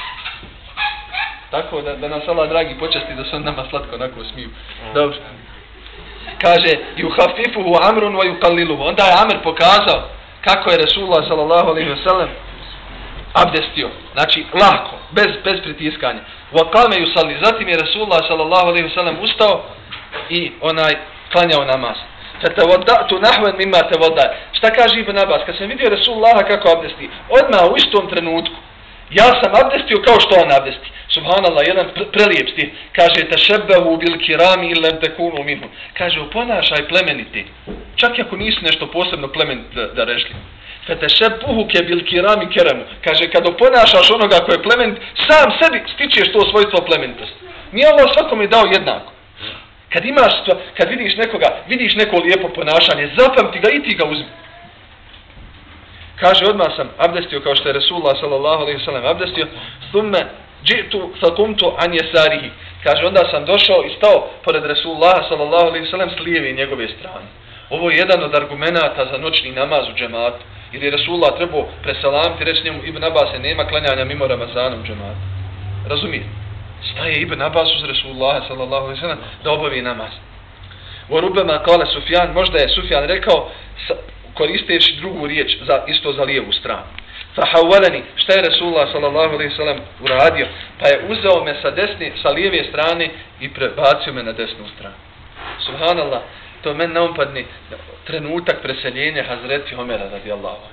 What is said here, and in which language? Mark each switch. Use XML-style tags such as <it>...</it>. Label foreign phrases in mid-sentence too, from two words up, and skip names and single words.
<bs>Tako da nas Allah dragi počasti da se on nama slatko onako smiju. Dobro.</bs> <ar>Kaže, يخففه عمرو ويقلله.</ar> <bs>Onda je Amr pokazao kako je Resulullah</bs> <ar>صلى الله عليه وسلم</ar> <bs>abdestio. Znači, lako, bez pritiskanja.</bs> <ar>وقام يصلي.</ar> <bs>Zatim je Resulullah</bs> <ar>صلى الله عليه وسلم</ar> <bs>ustao i klanjao namaz.</bs> <ar>فتوضأت نحوا مما توضأ.</ar> <bs>Šta kaže Ibn Abbas? Kad sam vidio Resulullaha kako abdesti, odmah u istom trenutku ja sam abdestio kao što on abdesti. Subhanallah, jedan prelijep stih.</bs> <ar>Kaže, تشبهوا بالكرام إن لم تكونوا منهم.</ar> <bs>Kaže, oponašaj plemeniti. Čak i ako nisi nešto posebno plemenit da rešli.</bs> <ar>فالتشبه بالكرام كرام.</ar> <bs>Kaže, kad oponašaš onoga ko je plemenit, sam sebi stičeš to svojstvo plemenitosti. Nije Allah svakome dao jednako. Kad vidiš neko lijepo ponašanje, zapamti ga i ti ga uzmi. Kaže, odmah sam abdestio kao što je Resulullah</bs> <ar>صلى الله عليه وسلم</ar> <bs>abdestio,</bs> <ar>ثم جئت فقمت عن يساره.</ar> <bs>Kaže, onda sam došao i stao pored Resulullah</bs> <ar>صلى الله عليه وسلم</ar> <bs>s lijeve njegove strane. Ovo je jedan od argumenata za noćni namaz u džematu. Jer je Resulullah trebao preselamiti, reći njemu, Ibn Abbas, nema klanjanja mimo Ramazana u džematu. Razumije? Staje Ibn Abbas uz Resulullah</bs> <ar>صلى الله عليه وسلم</ar> <bs>da obavi namaz.</bs> <ar>وربما قال سفيان,</ar> <bs>možda je Sufjan rekao koristeći drugu riječ isto za lijevu stranu. Fahawalani, šta je Resulullah</bs> <ar>صلى الله عليه وسلم</ar> <bs>uradio? Pa je uzeo me sa lijeve strane i prebacio me na desnu stranu. Subhanallah, to meni naumpadni trenutak preseljenja Hazreti Omera</bs> <ar>رضي الله عنه.</ar>